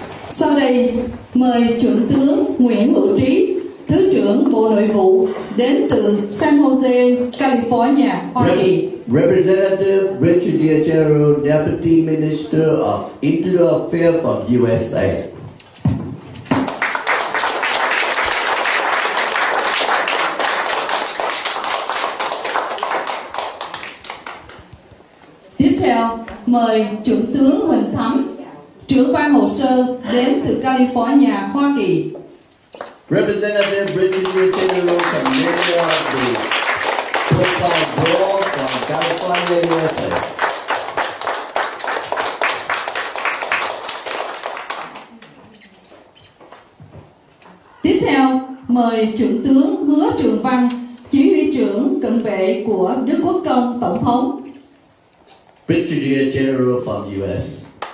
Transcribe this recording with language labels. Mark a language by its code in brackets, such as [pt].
[vi] Sau đây, mời Thượng tướng Nguyễn Hữu Trí, Thứ trưởng Bộ Nội vụ đến từ San Jose, California, Hoa Kỳ. [en] Representative Brigadier General Deputy Minister of Internal Affairs from USA. [vi] Tiếp theo, mời Trưởng tướng Huỳnh Thắm, trưởng ban hồ sơ đến từ California, Hoa Kỳ. [en] Representative Brigadier General Commander of the Coastal Board from California, USA. [vi] Tiếp theo, mời Trưởng tướng Hứa Trường Văn, Chỉ huy trưởng cận vệ của Đức Quốc Công Tổng thống. [en] Brigadier General from US.